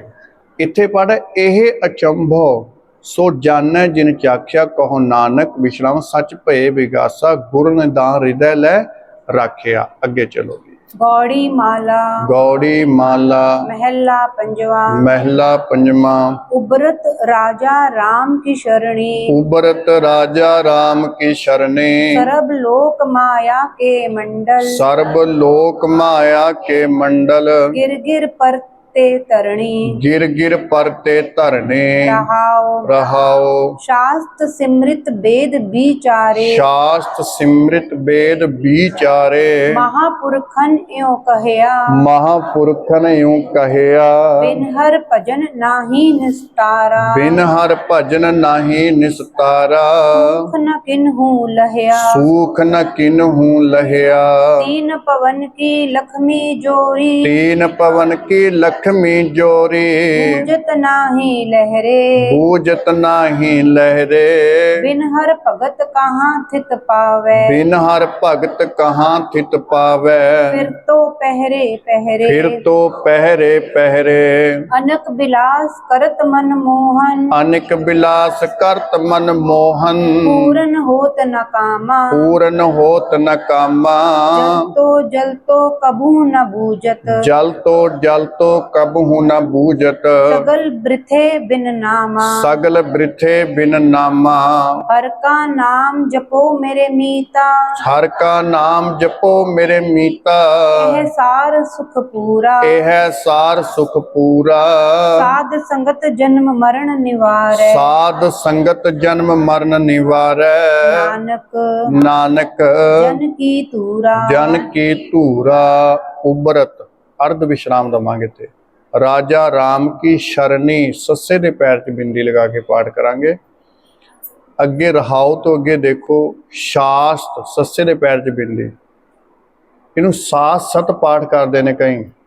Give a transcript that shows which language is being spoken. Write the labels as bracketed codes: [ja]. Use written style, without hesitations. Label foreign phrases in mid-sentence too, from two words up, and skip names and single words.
[pa] ਇੱਥੇ ਪਾਠ ਹੈ ਇਹ ਅਚੰਭੋ ਸੋ ਜਾਣੈ ਜਿਨ ਚਾਖਿਆ, ਕਹੋ ਨਾਨਕ ਵਿਸ਼ਰਾਮ ਸੱਚ ਭਏ ਵਿਗਾਸਾ, ਗੁਰ ਨਿਦਾਨ ਹਿਰਦੈ ਲੈ ਰਾਖਿਆ। ਅੱਗੇ ਚਲੋ ਜੀ। ਗੌੜੀ ਮਾਲਾ ਗੌੜੀ ਮਾਲਾ ਮਹਲਾ ਪੰਜਵਾ। ਮਹਿਲਾ ਪੰਜਵਾਂ। ਉਬਰਤ ਰਾਜਾ ਰਾਮ ਕੀ ਸ਼ਰਣੀ, ਉਬਰਤ ਰਾਜਾ ਰਾਮ ਕੀ ਸ਼ਰਣੇ, ਸਰਬ ਲੋਕ ਮਾਇਆ ਕੇ ਮੰਡਲ, ਸਰਬ ਲੋਕ ਮਾਇਆ ਕੇ ਮੰਡਲ, ਗਿਰ ਗਿਰ ਪਰਤੇ ਤਰਣੀ। ਗਿਰ ਗਿਰ ਪਰਤੇ ਧਰਨੇ। रहाओ ਰਹਾਓ ਸ਼ਾਸਤ੍ਰ ਸਿਮ੍ਰਿਤ ਵੇਦ ਵਿਚਾਰੇ, ਸ਼ਾਸਤ ਸਿਮਰਿਤ ਵੇਦ ਵਿਚਾਰੇ, ਮਹਾਪੁਰਖਨ ਯੋ ਕਹਯਾ, ਮਹਾਪੁਰਖਨ ਇਉ ਕਹਿਆ, ਬਿਨ ਹਰ ਭਜਨ ਨਾਹੀ ਨਿਸਤਾਰਾ। ਬਿਨ ਹਰ ਭਜਨ ਨਾਹੀ ਨਿਸਤਾਰਾ, ਸੁਖ ਨ ਕਿਨਹੂ ਲਹਯਾ, ਸੂਖ ਨ ਕਿਨਹੂ ਲਹਿਆ। ਤੀਨ ਪਵਨ ਕੀ ਲਕਸ਼ਮੀ ਜੋਰੀ, ਤੀਨ ਪਵਨ ਕੀ ਲਖਮੀ ਜੋਰੀ, ਪੂਜਤ ਨਾਹੀ ਲਹਰੇ। ਬੂਝਤ ਨਾਹੀ ਲਹਿਰੇ, ਬਿਨ ਹਰ ਭਗਤ ਕਹਾਂ ਥਿਤ ਪਾਵੇ, ਬਿਨ ਹਰ ਭਗਤ ਕਹਾਂ ਥਿਤ ਪਾਵੈ। ਫਿਰ ਤੋ ਪਹਰੇ ਪਹਰੇ। ਫਿਰ ਤੋ ਪਹਿਰੇ ਪਹਿਰੇ, ਅਨਕ ਬਿਲਾਸ ਕਰਤ ਮਨ ਮੋਹਨ, ਅਨਿਕ ਬਿਲਾਸ ਕਰਤ ਮਨ ਮੋਹਨ, ਪੂਰਨ ਹੋਤ ਨ ਕਾਮਾ। ਪੂਰਨ ਹੋਤ ਨ ਕਾਮਾ, ਜਲ ਤੋ ਕਬੂ ਨ ਬੂਝਤ, ਜਲ ਤੋ ਕਬਹੁ ਨ ਬੂਝਤ, ਸਗਲ ਵ੍ਰਿਥੇ ਬਿਨ ਨਾਮਾ। ਸਗਲ ਬ੍ਰਿਥੇ ਬਿਨ ਨਾਮਾ। ਹਰ ਕਾ ਨਾਮ ਜਪੋ ਮੇਰੇ ਮੀਤਾ, ਹਰ ਕਾ ਨਾਮ ਜਪੋ ਮੇਰੇ ਮੀਤਾ, ਯਹ ਸਾਰ ਸੁਖ ਪੂਰਾ। ਇਹ ਹੈ ਸਾਰ ਸੁਖ ਪੂਰਾ। ਸਾਧ ਸੰਗਤ ਜਨਮ ਮਰਣ ਨਿਵਾਰੈ, ਸਾਧ ਸੰਗਤ ਜਨਮ ਮਰਨ ਨਿਵਾਰੈ, नानक ਨਾਨਕ ਜਨ ਕੀ ਤੂਰਾ। ਜਨ ਕੀ ਧੂਰਾ। ਉਬਰਤ ਅਰਧ ਵਿਸ਼ਰਾਮ ਦਵਾਂਗੇ ਤੇ ਰਾਜਾ ਰਾਮ ਕੀ ਸ਼ਰਣੀ, ਸੱਸੇ ਦੇ ਪੈਰ 'ਚ ਬਿੰਦੀ ਲਗਾ ਕੇ ਪਾਠ ਕਰਾਂਗੇ। ਅੱਗੇ ਰਹਾਓ ਤੋਂ ਅੱਗੇ ਦੇਖੋ ਸ਼ਾਸਤ, ਸੱਸੇ ਦੇ ਪੈਰ 'ਚ ਬਿੰਦੀ, ਇਹਨੂੰ ਸਾਤ ਸਤ ਪਾਠ ਕਰਦੇ ਨੇ ਕਈ।